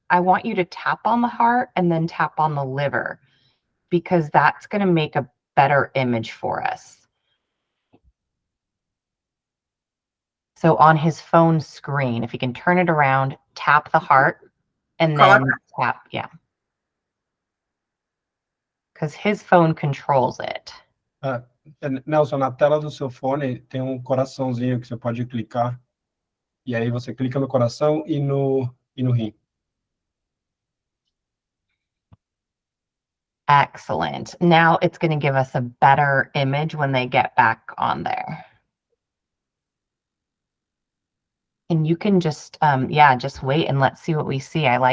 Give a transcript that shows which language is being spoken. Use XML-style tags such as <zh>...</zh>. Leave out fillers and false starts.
<en>I want you to tap on the heart and then tap on the liver, because that's going to make a better image for us. So on his phone screen, if you can turn it around, tap the heart and then tap, yeah. Because his phone controls it.</en> <pt>Nelson, na tela do seu fone tem um coraçãozinho que você pode clicar. E aí você clica no coração e no rim.</pt> <en>Excellent. Now it's going to give us a better image when they get back on there. And you can just, just wait and let's see what we see.</en>